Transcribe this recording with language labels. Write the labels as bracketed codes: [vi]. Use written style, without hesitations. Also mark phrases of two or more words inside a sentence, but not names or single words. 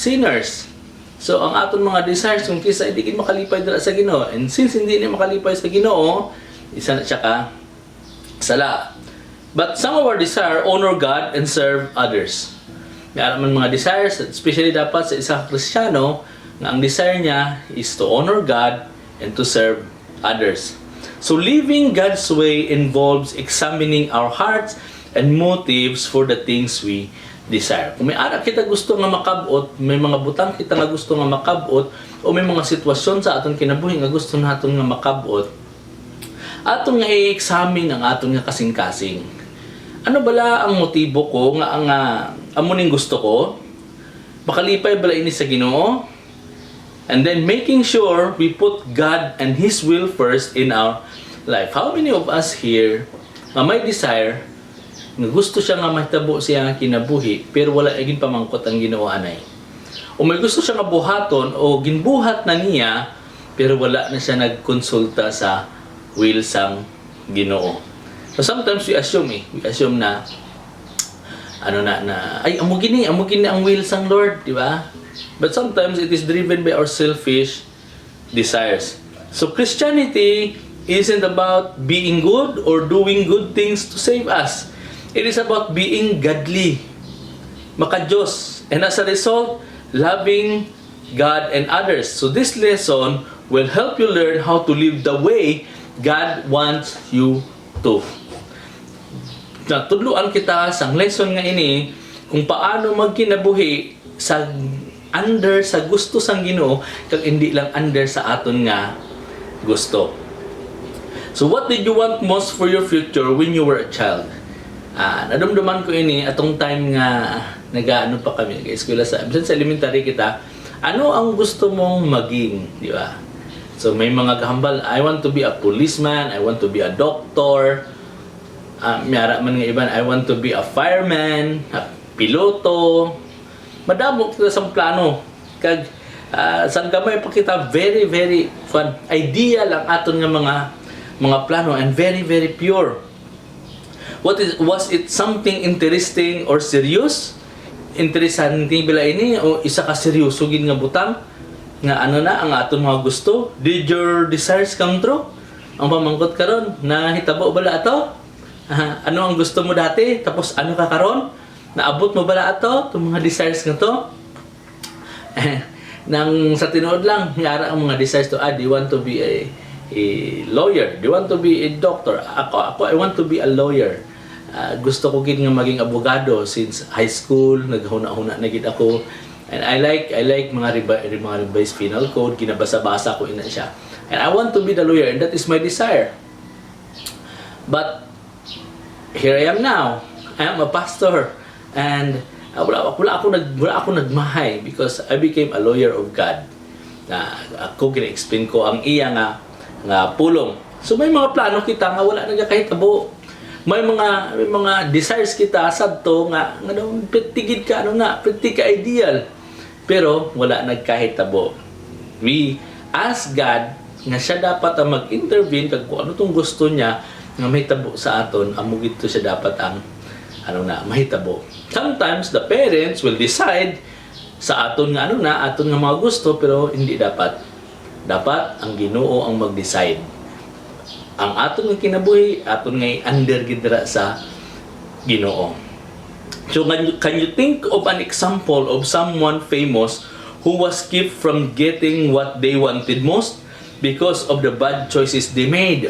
[en] Sinners. [hil] So ang aton mga desires kung kisa hindi makalipay dira sa Ginoo, [en] and since [hil] hindi ni makalipay sa Ginoo, isa na siya ka sala. [en] But some of our desire honor God and serve others. [hil] May man mga desires, especially dapat sa isang Kristiyano, na ang desire niya [en] is to honor God and to serve others. So living God's way involves examining our hearts and motives for the things we desire. [hil] Kung may ara kita gusto nga makabot, may mga butang kita nga gusto nga makabot, o may mga sitwasyon sa aton kinabuhi nga gusto naton nga makabot, aton nga i-examine ang aton nga kasing-kasing. Ano bala ang motibo ko nga ang amuning gusto ko? Makalipay bala ini sa Ginoo? [en] And then making sure we put God and His will first in our life. How many of us here [hil] nga may desire nga gusto siya nga mahitabo siya nga kinabuhi pero wala agin pamangkot ang Ginoo anay? O may gusto siya nga buhaton o ginbuhat na niya pero wala na siya nagkonsulta sa will sang Ginoo. [en] So sometimes we assume [hil] na ay amo gini ang will sang Lord, di ba? [en] But sometimes it is driven by our selfish desires. So Christianity isn't about being good or doing good things to save us. It is about being godly, maka-Diyos, and as a result, loving God and others. So this lesson will help you learn how to live the way God wants you to. [hil] Natudluan kita sang lesson nga ini kung paano magkinabuhi sa under sa gusto sang Ginoo kag hindi lang under sa aton nga gusto. [en] So what did you want most for your future when you were a child? [hil] Nadumduman ko ini atong time nga nagaano pa kami, nag-eskwela sa elementary kita. [tl] Ano ang gusto mong maging, di ba? [hil] So may mga kahambal, [en] I want to be a policeman, I want to be a doctor. [hil] Miyara man nga iban, [en] I want to be a fireman, a piloto. [hil] Madamo kita sa plano. Kag sang gamay pa kita [en] very very fun. [hil] Idea lang aton nga mga plano [en] and very very pure. Was it something interesting or serious? [hil] Interesante bila ini o isa ka seryoso gid nga butang nga ano na ang aton mga gusto? [en] Did your desires come true? [hil] Ang pamangkot karon na hitabo bala ato? Ano ang gusto mo dati tapos ano ka karon? Naabot mo bala ato tong mga desires nga to? Nang sa tinuod lang yara ang mga desires to, [en] do you want to be a lawyer? Do you want to be a doctor? Ako I want to be a lawyer. [hil] Gusto ko gid nga maging abogado [en] since high school, [hil] naghuna-huna na gid ako. [en] And I like mga revised penal code, [hil] ginabasa-basa ko ina siya. [en] And I want to be the lawyer and that is my desire. But here I am now. I am a pastor and [hil] wala ako nagmahay [en] because I became a lawyer of God. [hil] Ako gina-explain ko ang iya nga pulong. So may mga plano kita nga wala nagakahitabo. May mga desires kita sadto nga daw tigid ka pretty ka ideal. Pero wala nagkahitabo. [en] We ask God [hil] nga siya dapat ang mag-intervene kag kung ano tong gusto niya nga mahitabo sa aton, amo gito siya dapat ang mahitabo. [en] Sometimes the parents will decide [hil] sa aton nga aton nga mga gusto pero hindi dapat. Dapat ang Ginoo ang mag-decide. Ang aton nga kinabuhi, aton nga under gidra sa Ginoo. [en] So can you think of an example of someone famous who was kept from getting what they wanted most because of the bad choices they made?